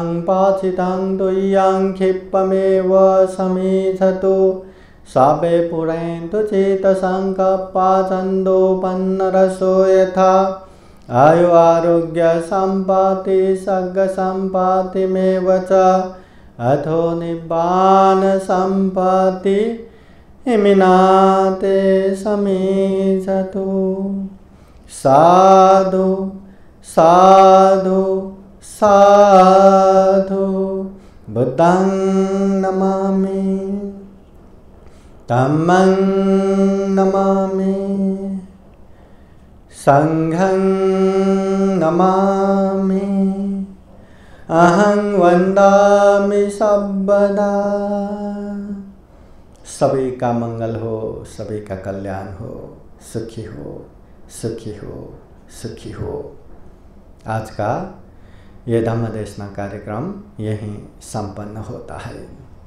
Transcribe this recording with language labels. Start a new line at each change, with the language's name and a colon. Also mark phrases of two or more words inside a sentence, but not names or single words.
Pali: पाचितं तुय्यं क्षिप्तमेव समीधतु सर्वे पुरन्तु चेतसङ्कल्पा छन्दोपन्नरसो यथा आयु आरोग्य सम्पत्ति सर्गसम्पत्तिमेव च अथो निब्बान सम्पत्ति इमिनाते समीधतु। साधु साधु साधु बुद्धं नमामि धम्मं नमामि संघं नमामि अहं वन्दामि सर्वदा।
Hindi: सभी का मंगल हो, सभी का कल्याण हो, सुखी हो सुखी हो सुखी हो। आज का ये धम्म देशना कार्यक्रम यहीं संपन्न होता है।